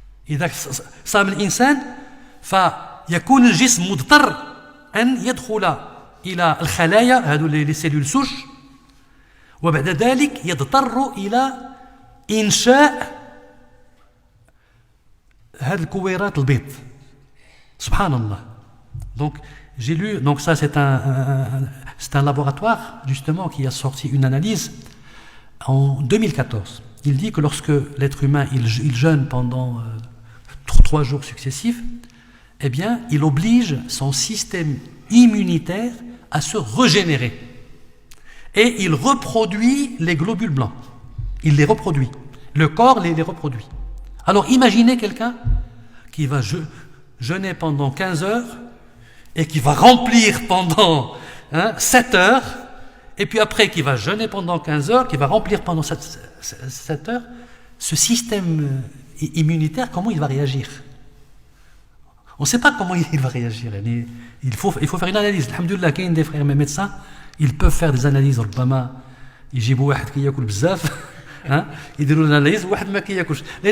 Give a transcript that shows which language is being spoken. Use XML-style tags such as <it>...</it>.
<ar>إذا صام الإنسان فيكون الجسم مضطر أن يدخل إلى الخلايا، هذو</ar> <fr>لي سيلول سوش،</fr> <ar>وبعد ذلك يضطر إلى إنشاء هذه الكويرات البيض. سبحان الله.</ar> <fr>Donc j'ai lu, donc ça c'est un laboratoire justement qui a sorti une analyse en 2014. Il dit que lorsque l'être humain il jeûne pendant 3 jours successifs, eh bien il oblige son système immunitaire à se régénérer. Et il reproduit les globules blancs. Il les reproduit. Le corps les reproduit. Alors imaginez quelqu'un qui va jeûner pendant 15 heures et qui va remplir pendant 7 heures, et puis après qui va jeûner pendant 15 heures, qui va remplir pendant 7 heures. Ce système immunitaire, comment il va réagir? On ne sait pas comment il va réagir. Il faut faire une analyse. Alhamdoulilah, il y a des frères médecins, ils peuvent faire des analyses.</fr> <ar>ربما يجيبوا واحد كياكل بزاف يديروا l'analyse واحد ما كياكلش.</ar>